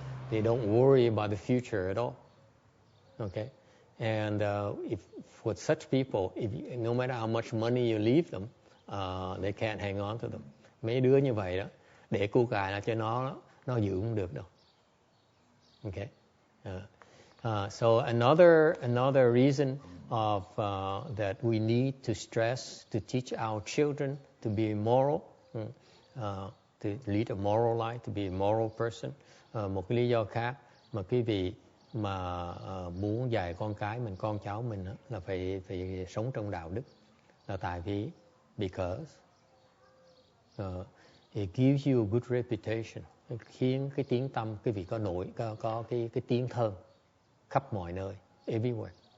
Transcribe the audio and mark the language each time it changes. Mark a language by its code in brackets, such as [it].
[en] They don't worry about the future at all. Okay, and if for such people, no matter how much money you leave them, they can't hang on to them. [vi] Mấy đứa như vậy đó, để của cải là cho nó giữ không được đâu. [en] Okay. So another reason of that we need to stress to teach our children to be moral, to lead a moral life, to be a moral person. [vi] Một cái lý do khác mà quý vị mà muốn dạy con cháu mình là phải sống trong đạo đức, là tại vì [en] because it gives you a good reputation, [vi] khiến cái tiếng tăm quý vị có cái tiếng thơm khắp mọi nơi, [en] everywhere.